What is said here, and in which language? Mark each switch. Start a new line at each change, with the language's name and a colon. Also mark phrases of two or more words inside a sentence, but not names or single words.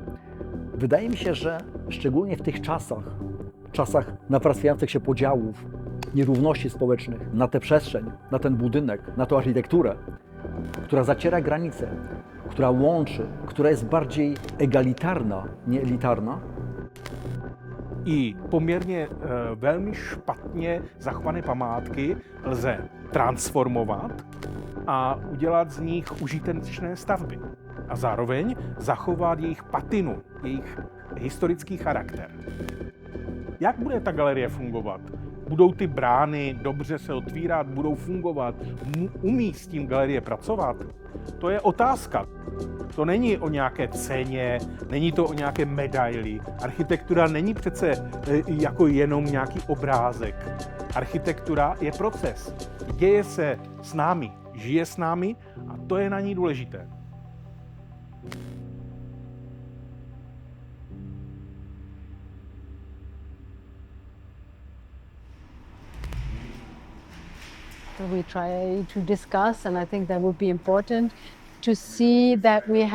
Polish: Wydaje mi się, że szczególnie w tych czasach nawarstwiających się podziałów, nierówności społecznych, na tę przestrzeń, na ten budynek, na tą architekturę, która zaciera granice, która łączy, która jest bardziej egalitarna, nie elitarna.
Czech: I poměrně velmi špatně zachované památky lze transformovat a udělat z nich užitečné stavby. a zároveň zachovat jejich patinu, jejich historický charakter. Jak bude ta galerie fungovat? Budou ty brány dobře se otvírat, budou fungovat? Umí s tím galerie pracovat? To je otázka. To není o nějaké ceně, není to o nějaké medaili. Architektura není přece jako jenom nějaký obrázek. Architektura je proces. Děje se s námi, žije s námi a to je na ní důležité.
English: We try to discuss, and I think that would be important to see that we